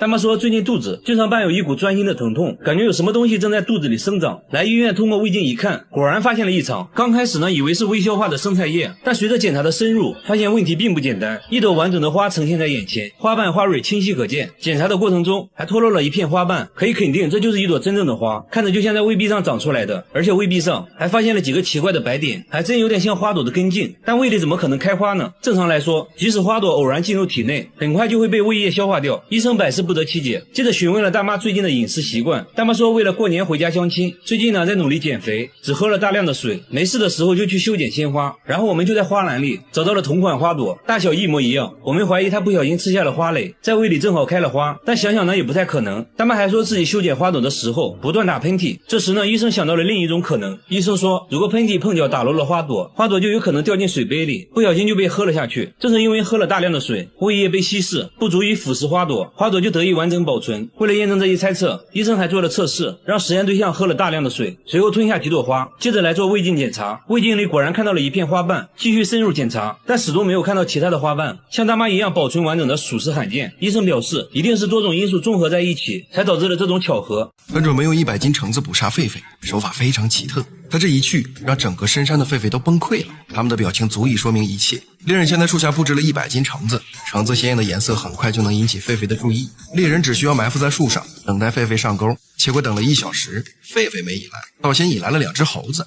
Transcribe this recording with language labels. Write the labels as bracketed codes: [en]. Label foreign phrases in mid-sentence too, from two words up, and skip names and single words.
[zh] 大媽說最近肚子經常伴有一股鑽心的疼痛，感覺有什麼東西正在肚子裡生長，來醫院通過胃鏡一看，果然發現了異常。剛開始呢，以為是未消化的生菜葉，但隨着檢查的深入，發現問題並不簡單，一朵完整的花呈現在眼前，花瓣花蕊清晰可見，檢查的過程中還脫落了一片花瓣，可以肯定這就是一朵真正的花，看着就像在胃壁上長出來的，而且胃壁上還發現了幾個奇怪的白點，還真有點像花朵的根茎，但胃裡怎麼可能開花呢？正常來說，即使花朵偶然進入體內，很快就會被胃液消化掉。醫生百思不得其解，接着詢問了大媽最近的飲食習慣。大媽說為了過年回家相親，最近呢在努力減肥，只喝了大量的水，沒事的時候就去修剪鮮花，然後我們就在花籃裡找到了同款花朵，大小一模一樣。我們懷疑她不小心吃下了花蕾，在胃裡正好開了花，但想想呢也不太可能。大媽還說自己修剪花朵的時候不斷打噴嚏，這時呢醫生想到了另一種可能。醫生說，如果噴嚏碰掉打落了花朵，花朵就有可能掉進水杯裡，不小心就被喝了下去。正是因為喝了大量的水，胃液被稀釋，不足以腐蝕花朵，花朵就得以完整保存。為了驗證這一猜測，醫生還做了測試，讓實驗對象喝了大量的水，隨後吞下幾朵花，接着來做胃鏡檢查。胃鏡裡果然看到了一片花瓣，繼續深入檢查，但始終沒有看到其他的花瓣。像大媽一樣保存完整的屬實罕見，醫生表示，一定是多種因素綜合在一起，才導致了這種巧合。本準備用100斤橙子捕殺狒狒，手法非常奇特。他這一去，讓整個深山的狒狒都崩潰了，他们的表情足以說明一切。獵人先在樹下布置了100斤橙子，橙子鮮豔的顏色很快就能引起狒狒的注意。獵人只需要埋伏在樹上，等待狒狒上鈎。結果等了1小時，狒狒沒引來，倒先引來了2隻猴子。